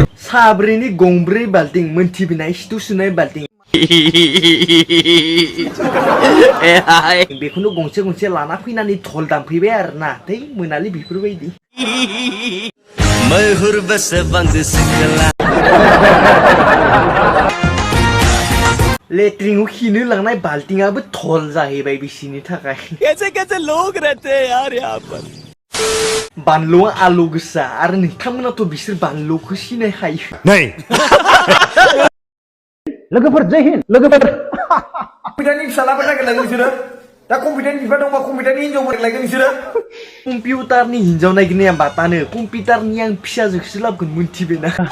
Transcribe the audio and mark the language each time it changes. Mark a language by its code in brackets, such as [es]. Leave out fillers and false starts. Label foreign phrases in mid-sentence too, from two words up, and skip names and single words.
[brx] साब्रैनि गंब्रै बाल्टिं मोनथिबायना सिथु सुनाय बाल्टिं बेखौनो गंसे गंसे लाना फैनानै धल दामफैबाय आरोना दै मोनालै बेफोरबायदि मैहुर बेसेबांसो सिखला लेट्रिंआव खिनो लांनाय बाल्टिंआबो धल जाहैबाय बिसिनि थाखाय [hi] कैसे कैसे लोग रहते हैं यार यहाँ पर [brx] बानलुआ आलु गोसा आरो नोंथांमोनाथ' बिसोर बानलुखौ सिनायखायो लोगोफोर [hi] जय हिन्द [brx] लोगोफोर कम्पिउटारनि फिसालाफोर नागिरलायगोन नोंसोरो दा कम्पिउटारनि बिफा दंबा कम्पिउटारनि हिनजावफोर नागिरलायगोन नोंसोरो कम्पिउटारनि हिनजाव नागिरनाया बातानो कम्पिउटारनि आं फिसाजोखौसो लाबोगोन मोनथिबायना